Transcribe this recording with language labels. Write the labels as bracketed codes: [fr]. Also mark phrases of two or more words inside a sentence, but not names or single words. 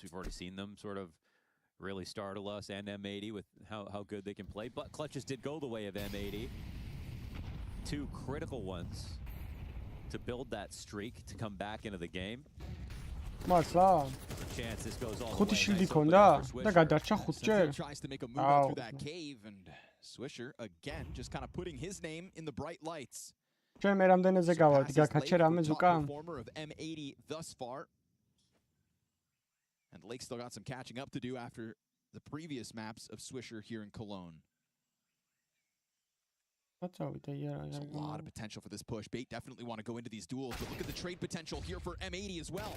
[en] We've already seen them sort of really startle us and M80 with how good they can play. But clutches did go the way of M80. 2 critical ones to build that streak to come back into the game. Masla. Chance this goes all [ka] ხუთი შილდი ქონდა და გადარჩა 5 ჯერ. [en] Tries to make a move out through that cave, and Swisher again just kind of putting his name in the bright lights. [ka] ჩვენ მე რამდენზე გავარდი გაკაჩე რამე ზუკა? [en] Performer of M80 thus far. And Lake still got some catching up to do after the previous maps of Swisher here in Cologne. There's a lot of potential for this push. Bait definitely want to go into these duels, but look at the trade potential here for M80 as well.